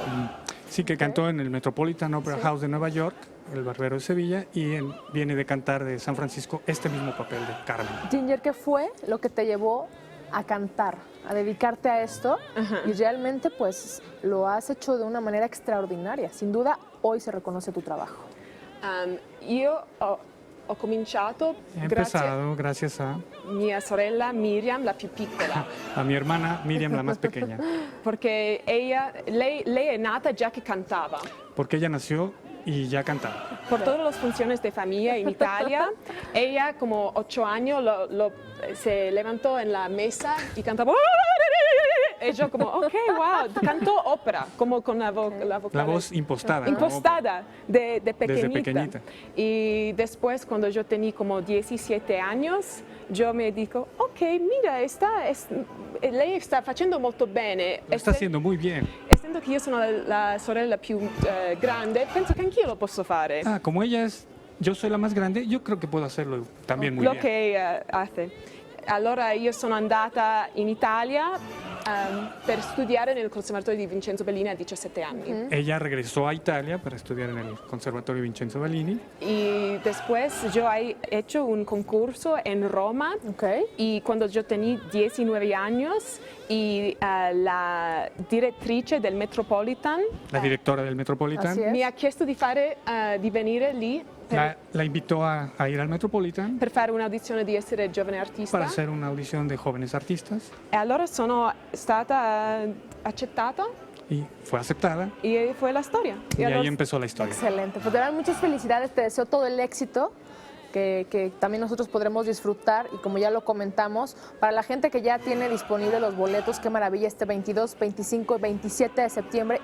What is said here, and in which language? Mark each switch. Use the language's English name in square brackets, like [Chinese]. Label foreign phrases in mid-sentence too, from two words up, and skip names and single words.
[Spanish] Sí, que cantó en el Metropolitan Opera House de Nueva York, el Barbero de Sevilla, y viene de cantar de San Francisco este mismo papel de Carmen. Ginger, ¿qué fue lo que te llevó a cantar, a dedicarte a esto? Y realmente pues lo has hecho de una manera extraordinaria. Sin duda, hoy se reconoce tu trabajo. [Italian] Io ho cominciato [Spanish] He empezado gracias a [Italian] mia sorella Miriam, la più piccola, [Spanish] mi hermana Miriam, la más pequeña, [Italian] perché lei è nata già che cantava. [Spanish] porque ella nació y ya cantaba. Por todas las funciones de familia en Italia, ella como 8 años se levantó en la mesa y cantaba. Y yo como, [English] ok, wow, [Spanish] cantó ópera, como con la vocal. La voz impostada. como Impostada de Desde pequeñita. pequeñita. Y después, cuando yo tenía como 17 años, yo me digo, ok, mira, [Italian] lei sta facendo molto bene. [Spanish] Lo está haciendo muy bien. [Italian] Essendo che io sono la sorella più grande, penso che anch'io lo posso fare. [Spanish] Ah, como yo soy la más grande, yo creo que puedo hacerlo también muy Lo bien. che hace. [Italian] Allora io sono andata in Italia per studiare nel Conservatorio di Vincenzo Bellini a 17 anni. [Spanish] Ella regresó a Italia para estudiar en el Conservatorio Vincenzo Bellini. Y después yo he hecho un concurso en Roma. Ok. Y cuando yo tenía 19 años y [Italian] la direttrice del Metropolitan [Spanish] La directora del Metropolitan Así es. [Italian] mi ha chiesto di venire lì [Spanish] la invitó a ir al Metropolitan [Italian] per fare un'audizione di essere giovane artista. [Spanish] para hacer una audición de jóvenes artistas [Italian] E allora sono stata accettata [Spanish] y fue aceptada y fue la storia. y ahí empezó la historia. Excelente. Pues de verdad, muchas felicidades. Te deseo todo el éxito que también nosotros podremos disfrutar. Y como ya lo comentamos, para la gente que ya tiene disponibles los boletos, qué maravilla, este 22, 25 y 27 de septiembre.